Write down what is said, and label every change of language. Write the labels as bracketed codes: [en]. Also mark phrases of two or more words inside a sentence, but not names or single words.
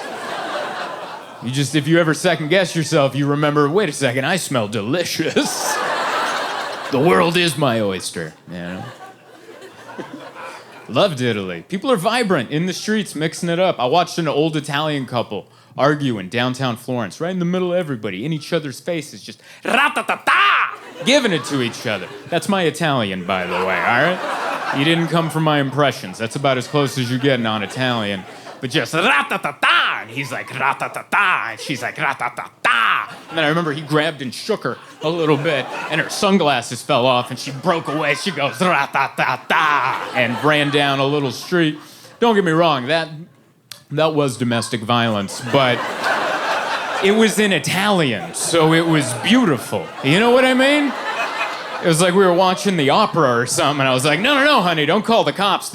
[en] If you ever second guess yourself, you remember, wait a second, I smell delicious. The world is my oyster, you know? Loved Italy. People are vibrant in the streets, mixing it up. I watched an old Italian couple argue in downtown Florence, right in the middle of everybody, in each other's faces, just ra-ta-ta-ta, giving it to each other. That's my Italian, by the way, all right? You didn't come from my impressions. That's about as close as you get non-Italian. But just ra-ta-ta-ta, and he's like ra-ta-ta-ta, and she's like ra-ta-ta-ta. And then I remember he grabbed and shook her a little bit, and her sunglasses fell off, and she broke away. She goes ra-ta-ta-ta, and ran down a little street. Don't get me wrong, that was domestic violence, but it was in Italian, so it was beautiful. You know what I mean? It was like we were watching the opera or something, and I was like, no, honey, don't call the cops.